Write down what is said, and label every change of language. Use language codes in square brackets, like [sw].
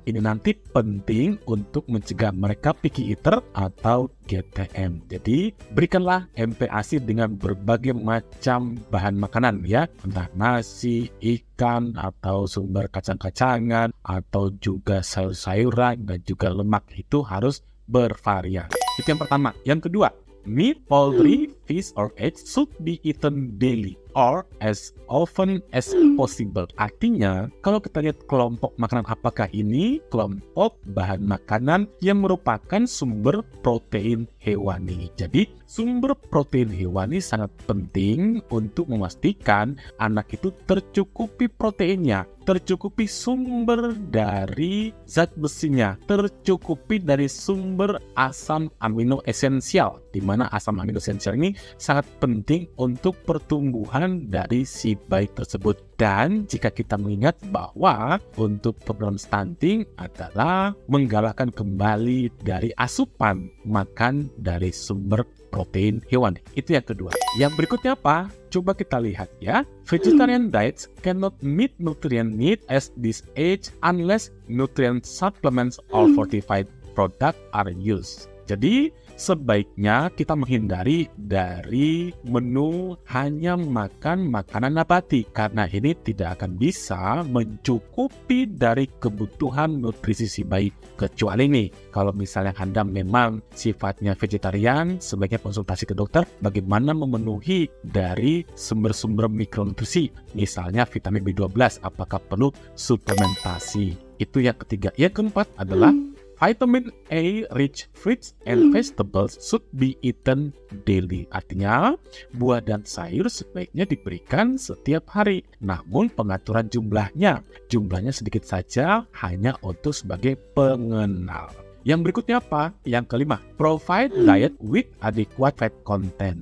[id] Ini nanti penting untuk mencegah mereka picky eater atau GTM. Jadi, berikanlah MPASI dengan berbagai macam bahan makanan ya, entah nasi, ikan, atau sumber kacang-kacangan, atau juga sayur-sayuran, dan juga lemak itu harus bervariasi. Itu yang pertama. Yang kedua, [en] meat, poultry, fish, or eggs should be eaten daily or as often as possible. [id] Artinya, kalau kita lihat kelompok makanan apakah ini? Kelompok bahan makanan yang merupakan sumber protein hewani. Jadi, sumber protein hewani sangat penting untuk memastikan anak itu tercukupi proteinnya, tercukupi sumber dari zat besinya, tercukupi dari sumber asam amino esensial, di mana asam amino esensial ini sangat penting untuk pertumbuhan dari si bayi tersebut. Dan jika kita mengingat bahwa untuk program stunting adalah menggalakkan kembali dari asupan makan dari sumber protein hewani. Itu yang kedua. Yang berikutnya apa? Coba kita lihat ya. [en] Vegetarian diets cannot meet nutrient need at this age unless nutrient supplements or fortified product are used. [id] Jadi, sebaiknya kita menghindari dari menu hanya makan makanan nabati, karena ini tidak akan bisa mencukupi dari kebutuhan nutrisi si bayi. Kecuali nih, kalau misalnya Anda memang sifatnya vegetarian, sebaiknya konsultasi ke dokter bagaimana memenuhi dari sumber-sumber mikronutrisi, misalnya vitamin B12, apakah perlu suplementasi. Itu yang ketiga. Yang keempat adalah [en] vitamin A-rich fruits and vegetables should be eaten daily. [id] Artinya, buah dan sayur sebaiknya diberikan setiap hari. Namun pengaturan jumlahnya sedikit saja, hanya untuk sebagai pengenal. Yang berikutnya apa? Yang kelima, [en] provide diet with adequate fat content.